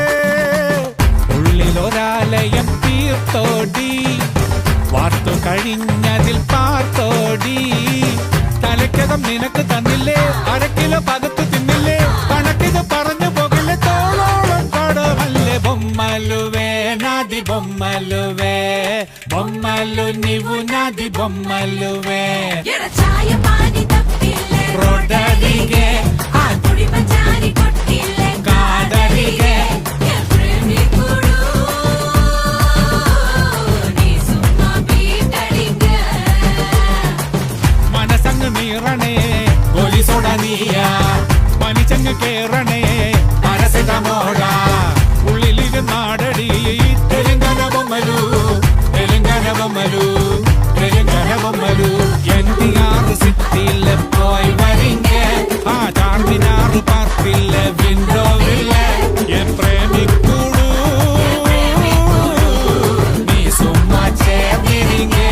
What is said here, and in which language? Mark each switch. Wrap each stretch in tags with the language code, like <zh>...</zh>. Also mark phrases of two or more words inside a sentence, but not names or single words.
<ml>ഉള്ളിലൊരാലയം തീർത്തോടി വാർത്തു കഴിഞ്ഞതിൽ പാർത്തോടി തലയ്ക്കകം നിനക്ക് തന്നില്ലേ അരക്കിലോ പകത്ത് തിന്നില്ലേ കണക്കിത് പറഞ്ഞു പോകില്ലേ തോളോളം കടമല്ലേ</ml> <te>బొమ్మలువే నాది బొమ్మలువే బొమ్మలు నీవు నాది బొమ్మలువే రోడ్డరిగే కాదరిగే</te> <ml>മനസങ്ങ് നീറണേ ഗോലിസോട നീയാ പനിച്ചങ്ങ് കേറണേ മനസ്സിതമോടാ ഉള്ളിലിരുന്നാടടി</ml> <te>తెలంగాణ బొమ్మలు తెలంగాణ బొమ్మలు తెలంగాణ బొమ్మలు</te> <ml>NTR സിറ്റിയിലെ പോയി വരിങ്ക ആ ചാർമിനാറ് പാർട്ടിലെ വിൻഡോവില്ല എൻ പ്രേമിക്കൂടു നീ സുമ്മാ ചേർന്നിരിങ്ക</ml>